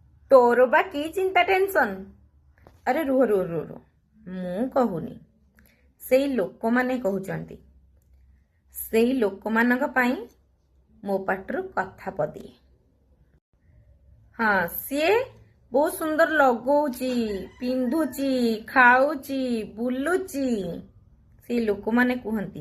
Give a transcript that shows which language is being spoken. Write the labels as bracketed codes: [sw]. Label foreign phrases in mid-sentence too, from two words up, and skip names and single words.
[bho] तोर बा की चिंता टेंशन। अरे रुह रुह रुह रुह, [or] ମୁଁ କହୁନି, ସେଇ ଲୋକମାନେ କହୁଛନ୍ତି। ସେଇ ଲୋକମାନଙ୍କ ପାଇଁ ମୋ ପାଟିରୁ କଥା ପଦିଏ। ହଁ, ସିଏ ବହୁତ ସୁନ୍ଦର ଲଗଉଛି, ପିନ୍ଧୁଛି, ଖାଉଛି, ବୁଲୁଛି, ସେଇ ଲୋକମାନେ କୁହନ୍ତି।